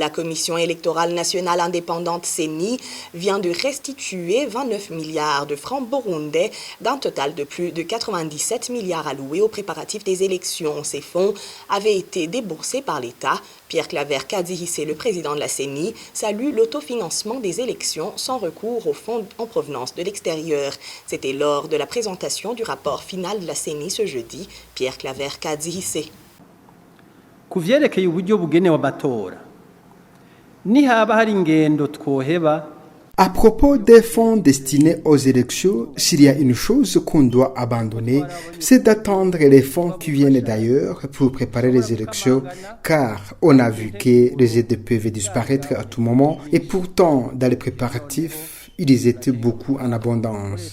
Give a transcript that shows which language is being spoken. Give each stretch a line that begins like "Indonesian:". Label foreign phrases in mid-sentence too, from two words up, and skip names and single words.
French: La Commission électorale nationale indépendante CENI vient de restituer 29 milliards de francs burundais d'un total de plus de 97 milliards alloués aux préparatifs des élections. Ces fonds avaient été déboursés par l'État. Pierre Claver Kadzihise, le président de la CENI, salue l'autofinancement des élections sans recours aux fonds en provenance de l'extérieur. C'était lors de la présentation du rapport final de la CENI ce jeudi. Pierre Claver Kadzihise.
Rundi: Kuvyerekeye uburyo bugenewe amatora nihaba hari ingendo twoheba.
French: À propos des fonds destinés aux élections, s'il y a une chose qu'on doit abandonner, c'est d'attendre les fonds qui viennent d'ailleurs pour préparer les élections, car on a vu que les aides peuvent disparaître à tout moment, et pourtant, dans les préparatifs, ils étaient beaucoup en abondance.